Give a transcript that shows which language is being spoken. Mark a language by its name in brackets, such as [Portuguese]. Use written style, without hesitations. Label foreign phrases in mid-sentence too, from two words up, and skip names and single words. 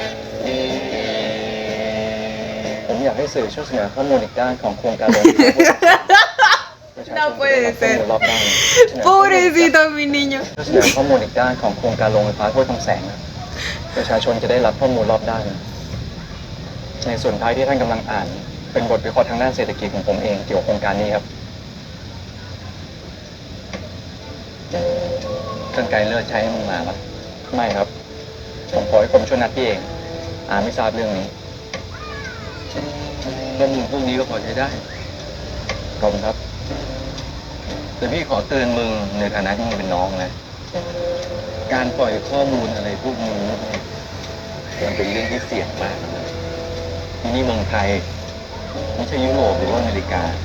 [Thai] ผมอยากให้สื่อช่วยเสนอข้อมูลอีกด้านของโครงการลง [Spanish] No puede ser. [Thai] รอบด้าน [Spanish] Pobrecito mi niño. [Thai] ช่วยเสนอข้อมูลอีกด้านของโครงการโรงไฟฟ้าห้วยทองแสงนะประชาชนจะได้รับข้อมูลรอบด้าน ในส่วนท้ายที่ท่านกำลังอ่าน เป็นบทวิเคราะห์ทางด้านเศรษฐกิจของผมเองเกี่ยวกับโครงการนี้ครับ กรรไกรเลือดใช้ให้มึงมาปะไม่ครับ ผมขอให้ผมช่วยนัดพี่เองไม่ทราบเรื่องนี้ข้อมูลพวกนี้ก็พอใช้ได้ขอบคุณครับ แต่พี่ขอเตือนมึงในฐานะที่มึงเป็นน้องนะ การปล่อยข้อมูลอะไรพวกนี้มันเป็นเรื่องที่เสี่ยงมากนะที่นี่เมืองไทยไม่ใช่ยุโรปหรือว่าอเมริกา